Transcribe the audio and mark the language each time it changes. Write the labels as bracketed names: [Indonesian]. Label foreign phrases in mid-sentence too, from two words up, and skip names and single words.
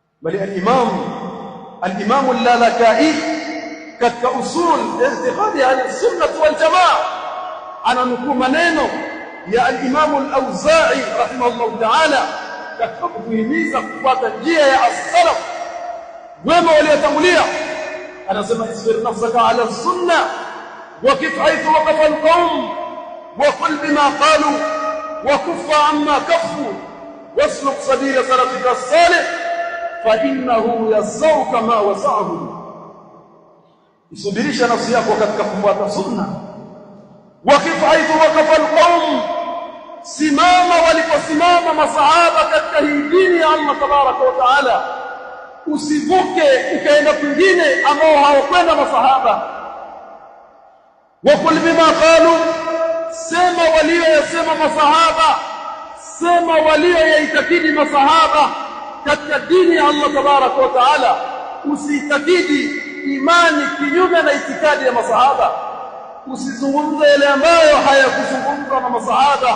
[Swahili] bali al-Imam al-Lalaka'i katika usul i'tiqadi al-sunnah wal jamaa ananukuu maneno ya al-Imam al-Awza'i [Arabic] رحمه الله تعالى [Swahili] katika kuhimiza kufuata njia ya as-salaf wema waliotangulia. [Arabic] Anasema اصبر نفسك على السنة وكف حيث وقف القوم وقل بما قالوا وكف عما كفوا واسلك سبيل سلفك الصالح فإنه يسعك ما وسعه. [Swahili] isubirisha nafsi yako katika kufuata sunna. [Arabic] وكف حيث وقف القوم, [Swahili] simama waliposimama masahaba katika hii dini ya Allah [Arabic] تبارك وتعالى, [Swahili] usivuke ukaenda kwingine ambao hawakwenda masahaba. [Arabic] وقل بما قالوا, [Swahili] sema walioyasema masahaba, sema walioyaitakidi masahaba katika dini ya Allah [Arabic] تبارك وتعالى. [Swahili] Usiitakidi imani kinyume na itikadi ya masahaba, usizungumze yale ambayo hayakuzungumzwa na masahaba.